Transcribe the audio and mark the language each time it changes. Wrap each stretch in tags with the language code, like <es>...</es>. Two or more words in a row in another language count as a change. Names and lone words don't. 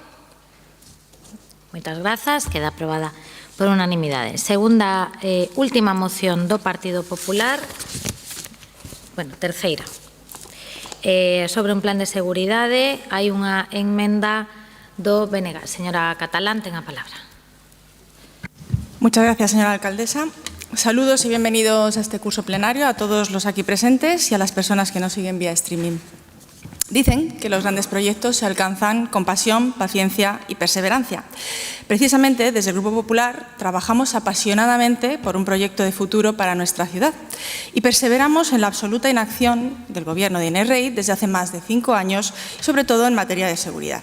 <gl>Moitas grazas, queda aprobada por unanimidade. Segunda, última moción do Partido Popular, terceira. Sobre un plan de seguridade, hai unha enmenda do BNG. Señora Catalán, ten a palabra.</gl> <es>Muchas gracias, señora alcaldesa. Saludos y bienvenidos a este curso plenario a todos los aquí presentes y a las personas que nos siguen vía streaming. Dicen que los grandes proyectos se alcanzan con pasión, paciencia y perseverancia. Precisamente, desde el Grupo Popular, trabajamos apasionadamente por un proyecto de futuro para nuestra ciudad y perseveramos en la absoluta inacción del Gobierno de Inés Rey desde hace más de 5 años, sobre todo en materia de seguridad.</es>